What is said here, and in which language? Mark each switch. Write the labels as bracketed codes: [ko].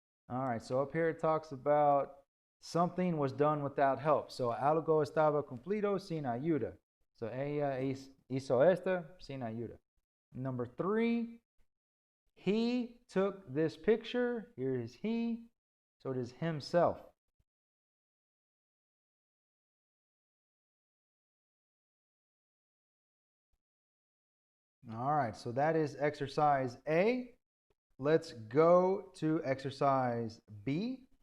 [en] All right, so up here it talks about something was done without help. [es] So algo estaba cumplido sin ayuda. So ella hizo esto sin ayuda. [en] Number 3, he took this picture. Here is he. So it is himself. All right, so that is exercise A. Let's go to exercise B.